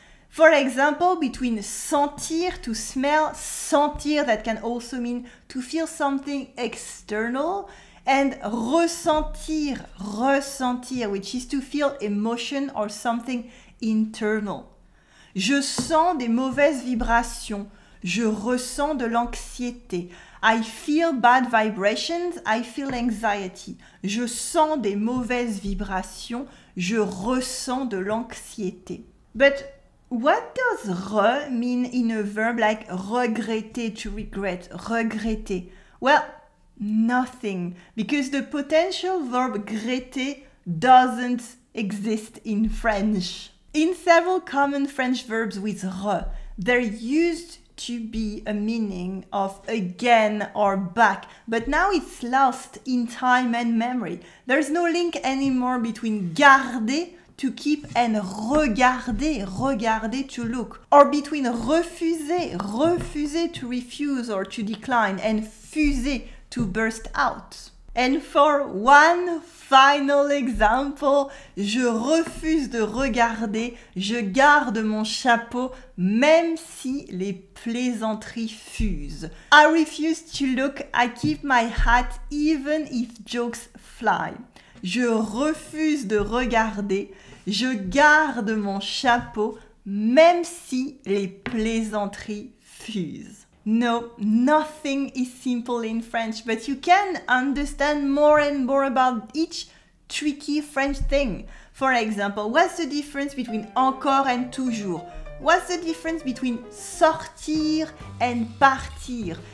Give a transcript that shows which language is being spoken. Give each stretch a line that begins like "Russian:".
English: For example, between sentir, to smell, sentir, that can also mean to feel something external, and ressentir, which is to feel emotion or something internal.
French: Je sens des mauvaises vibrations. Je ressens de l'anxiété.
English: I feel bad vibrations. I feel anxiety.
French: Je sens des mauvaises vibrations. Je ressens de l'anxiété.
English: But what does re mean in a verb like regretter, to regret, regretter? Well, nothing, because the potential verb regretter doesn't exist in French. In several common French verbs with re, there used to be a meaning of again or back, but now it's lost in time and memory. There's no link anymore between garder, to keep, and regarder to look, or between refuser to refuse or to decline, and fuser to burst out. And for one final example,
French: je refuse de regarder, je garde mon chapeau même si les plaisanteries fusent.
English: I refuse to look, I keep my hat even if jokes fly.
French: Je refuse de regarder, je garde mon chapeau même si les plaisanteries fusent.
English: No, nothing is simple in French, but you can understand more and more about each tricky French thing. For example, what's the difference between encore and toujours? What's the difference between sortir and partir?